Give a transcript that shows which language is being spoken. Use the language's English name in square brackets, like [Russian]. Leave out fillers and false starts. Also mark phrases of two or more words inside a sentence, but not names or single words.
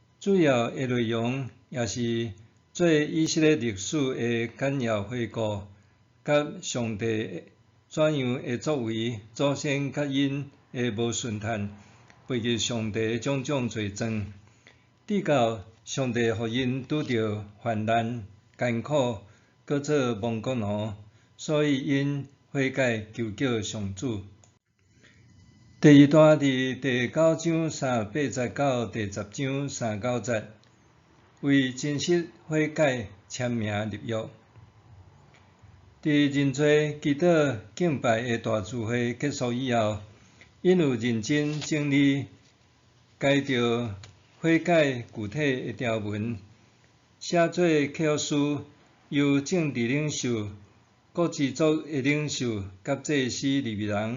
[Min Nan Chinese] 主要的内容也是做以色列历史的简要回顾，甲上帝怎样会作为祖先甲因的无顺探，背弃上帝种种罪状，直到上帝互因拄着患难、艰苦，搁做亡国奴，所以因悔改求救上主。第二段伫第9章380到第10章390节，为真实悔改签名立约。伫人侪祈祷敬拜的大聚会结束以后，因有认真整理该着悔改具体的条文，写做契约书，由政治领袖、各支族的领袖甲祭司利未人。